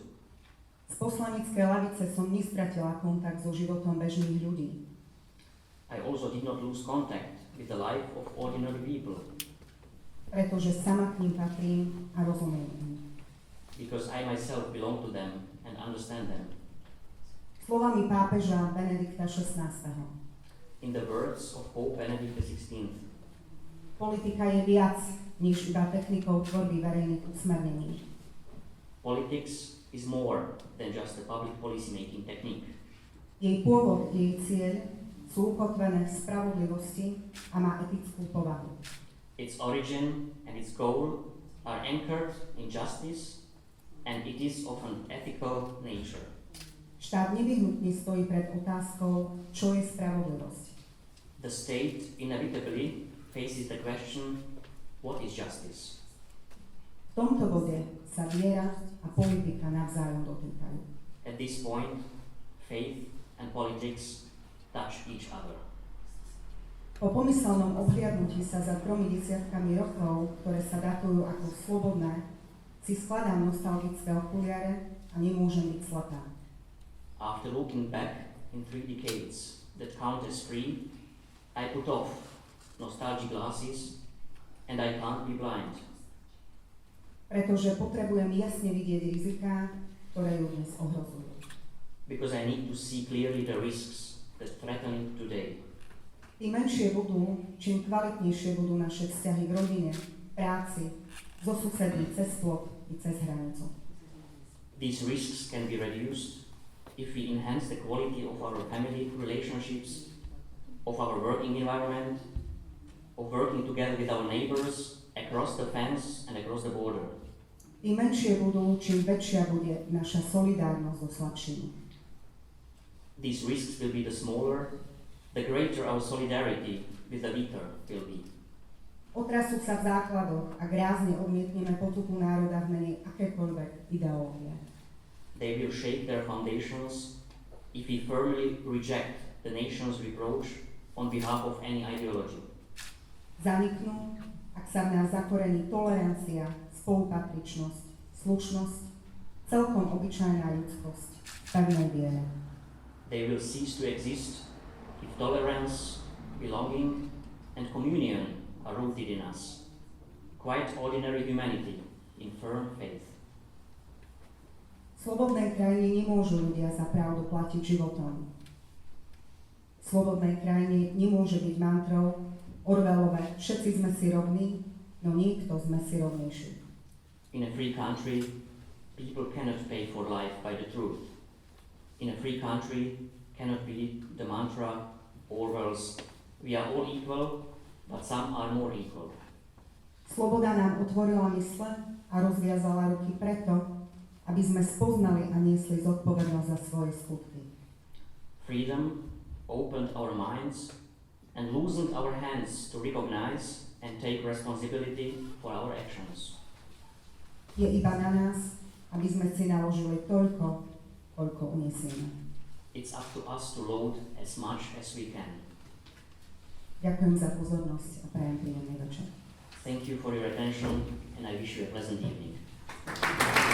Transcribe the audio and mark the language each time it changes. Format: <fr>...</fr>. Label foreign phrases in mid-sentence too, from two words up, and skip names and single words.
<sk>Z poslaneckej lavice som nestratila kontakt so životom bežných ľudí.</sk> <en>I also did not lose contact with the life of ordinary people,</en> <sk>Pretože sama k ním patrím a rozumiem im.</sk> <en>because I myself belong to them and understand them.</en> <sk>Slovami pápeža Benedikta XVI.</sk> <en>In the words of Pope Benedict XVI,</en> <sk>Politika je viac než iba technikou tvorby verejných usmernení.</sk> <en>politics is more than just a public policy-making technique.</en> <sk>Jej pôvod, jej cieľ sú ukotvené v spravodlivosti a má etickú povahu.</sk> <en>Its origin and its goal are anchored in justice, and it is of an ethical nature.</en> <sk>Štát nevyhnutne stojí pred otázkou, čo je spravodlivosť.</sk> <en>The state inevitably faces the question, what is justice?</en> <sk>V tomto bode sa viera a politika navzájom dotýkajú.</sk> <en>At this point, faith and politics touch each other.</en> <sk>Po pomyselnom obhliadnutí sa za 3 desiatkami rokov, ktoré sa datujú ako slobodné, si skladám nostalgické okuliare a nemôžem byť slepá.</sk> <en>After looking back in 3 decades that count as free, I put off nostalgic glasses and I can't be blind.</en> <sk>Pretože potrebujem jasne vidieť riziká, ktoré ju dnes ohrozujú.</sk> <en>Because I need to see clearly the risks that threaten it today.</en> <sk>Tým menšie budú, čím kvalitnejšie budú naše vzťahy v rodine, práci, so susedmi, cez plot i cez hranicu.</sk> <en>These risks can be reduced if we enhance the quality of our family relationships, of our working environment, of working together with our neighbors across the fence and across the border.</en> <sk>Tým menšie budú, čím väčšia bude naša solidárnosť so slabšími.</sk> <en>These risks will be the smaller, the greater our solidarity with the weaker will be.</en> <sk>Otrasú sa v základoch, ak rázne odmietneme potupu národa v mene akékoľvek ideológie.</sk> <en>They will shake their foundations if we firmly reject the nation's reproach on behalf of any ideology.</en> <sk>Zaniknú, ak sa v nás zakorení tolerancia, spolupatričnosť, slušnosť, celkom obyčajná ľudskosť, pevnej viere.</sk> <en>They will cease to exist if tolerance, belonging, and communion are rooted in us. Quite ordinary humanity in firm faith.</en> <sk>V slobodnej krajine nemôžu ľudia za pravdu platiť životom. V slobodnej krajine nemôže byť mantrou Orwellové všetci sme si rovní, no niekto sme si rovnejší.</sk> <en>In a free country, people cannot pay for life by the truth. In a free country cannot be the mantra Orwell's "We are all equal, but some are more equal."</en> <sk>Sloboda nám otvorila mysle a rozviazala ruky preto, aby sme spoznali a niesli zodpovednosť za svoje skutky.</sk> <en>Freedom opened our minds and loosened our hands to recognize and take responsibility for our actions.</en> <sk>Je iba na nás, aby sme si naložili toľko, koľko uniesieme.</sk> <en>It's up to us to load as much as we can.</en> <sk>Ďakujem za pozornosť a prajem príjemný večer.</sk> <en>Thank you for your attention, and I wish you a pleasant evening.</en>